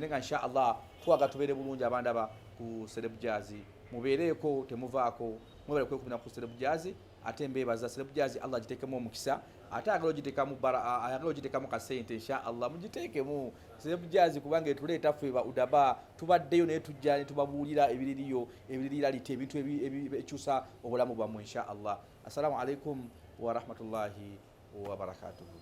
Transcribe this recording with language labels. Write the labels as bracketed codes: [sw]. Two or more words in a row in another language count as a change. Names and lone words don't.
[lg] Nenga [ar] إن شاء الله [lg] twaga tubeere bulungi abandaba ku Celeb Jazz, mubeereeko temuvaako, mwebale kwekumira ku Celeb Jazz. Ate mbeebaza Celeb Jazz Allah agiteekemu omukisa, ate ayagala ogiteekamu kasente [ar] إن شاء الله [lg] mugiteekemu Celeb Jazz, kubanga etuleeta ffe ba udaba tubaddeyo naye tujja ne tubabuulira ebiririra lite ebintu ebikyusa obulamu bwammwe [ar] إن شاء الله. السلام عليكم ورحمة الله وبركاته.